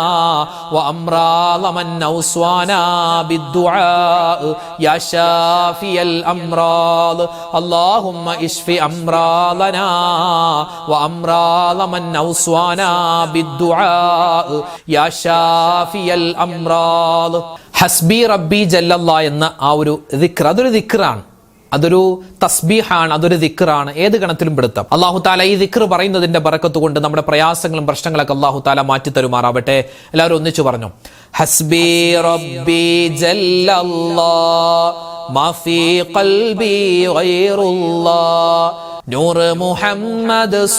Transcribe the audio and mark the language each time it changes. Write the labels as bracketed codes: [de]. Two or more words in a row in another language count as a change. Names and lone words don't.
[ar] وأمراض من أوصانا بالدعاء يا شافي الأمراض اللهم اشف أمراضنا وأمراض من أوصانا بالدعاء يا شافي الأمراض. حسبي ربي جل الله [ml] എന്ന ആ ഒരു ദിക്ർ, അതൊരു ദിക്റാണ്, അതൊരു തസ്ബീഹാണ്, അതൊരു ദിക്റാണ്. ഏത് ഗണത്തിലും പെടുത്താം. അല്ലാഹു തആല ഈ ദിക്ർ പറയുന്നതിന്റെ ബറക്കത്ത് കൊണ്ട് നമ്മുടെ പ്രയാസങ്ങളും പ്രശ്നങ്ങളൊക്കെ അല്ലാഹു തആല മാറ്റി തരുമാറാവട്ടെ. എല്ലാവരും ഒന്നിച്ചു പറഞ്ഞു, [ar] حسبي ربي جل الله ما في قلبي غير الله نور محمد